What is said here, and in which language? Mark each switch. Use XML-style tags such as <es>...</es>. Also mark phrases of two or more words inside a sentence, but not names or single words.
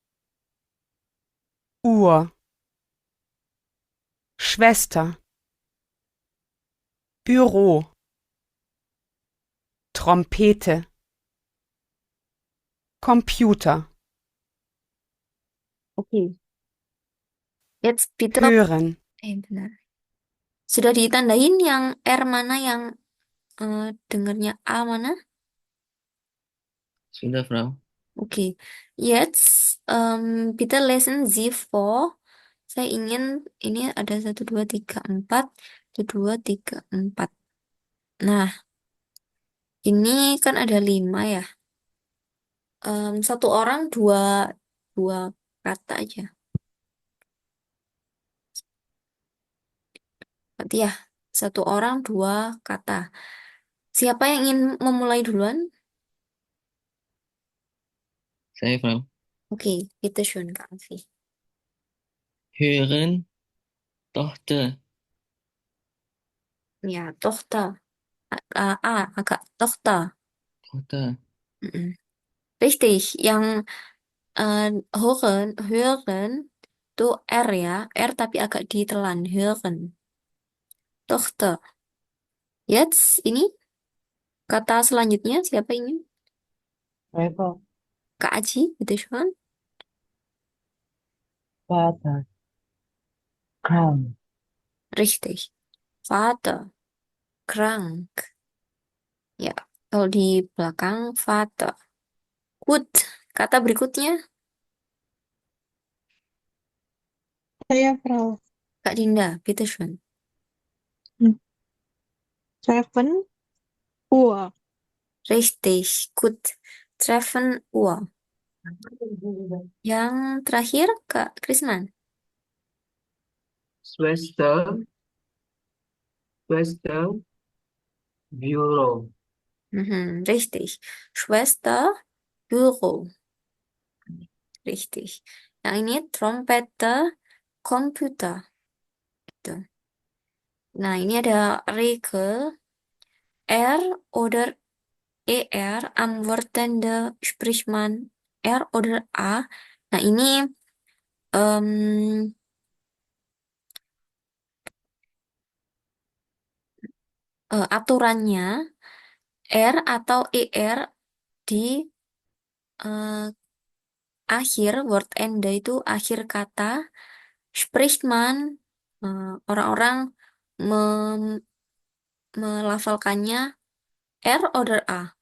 <de>Uhr. Schwester. Büro. Trompete. Computer. Oke. Jetzt bitte, Hören.</de> <id>benar. Sudah ditandain yang R mana, yang dengernya A mana? Sudah, Frau. Oke.</id> <de>Jetzt bitte lesen Sie vor.</de> <id>Saya ingin ini ada 1, 2, 3, 4. 1, 2, 3, 4. Nah, ini kan ada 5 ya. Satu orang dua kata aja. Berarti ya, satu orang dua kata. Siapa yang ingin memulai duluan? Saya, Frau. Oke,</id> <de>bitte schön, Kak Alfi. Hören. Tochter.</de> <id>Ya, Tochter. Agak Tochter.</id> <de>Tochter. Mm-mm.</de> <id>Richtig, yang hören itu R ya, R tapi agak ditelan, hören. Tochter. Jetzt ini kata selanjutnya siapa ingin? Eva, Kak Aji,</id> <de>bitte schön. Vater, krank, Richtig. Vater, krank.</de> <id>Ya, kalau di belakang Vater. Gut. Kata berikutnya, Saya Frau. Kak Dinda,</id> <de>bitteschön. Hm. 7 Uhr. Richtig, gut. Treffen Uhr.</de> <id>Yang terakhir, Kak Krisman.</id> <de>Schwester, Schwester, Büro. Richtig. Schwester, Büro. Richtig.</de> <id>Yang ini Trompete, Komputer. Gitu. Nah, ini ada</id> <de>regel R oder ER antwortende spricht man R oder A.</de> <id>Nah, ini em, aturannya R atau ER di eh, akhir word ende itu akhir kata</id> <de>spricht man,</de> <id>orang-orang mem- melafalkannya</id> <de>R oder A.</de>